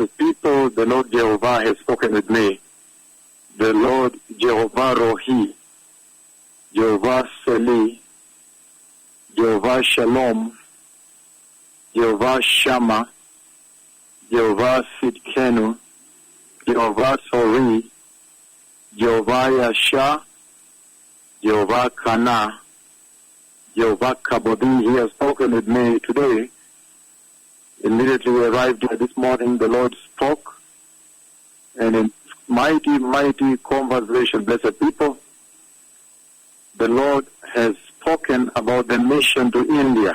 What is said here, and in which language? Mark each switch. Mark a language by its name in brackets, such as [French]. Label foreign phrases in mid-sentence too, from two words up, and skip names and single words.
[English] people, the Lord Jehovah has spoken with me. The Lord Jehovah Rohi, Jehovah Seli, Jehovah Shalom, Jehovah Shammah, Jehovah Sidkenu, Jehovah Sori, Jehovah Yasha, Jehovah Kana, Jehovah Kabodi. He has spoken with me today. Immediately we arrived here this morning, the Lord spoke, and in mighty, mighty conversation, blessed people, the Lord has spoken about the mission to India.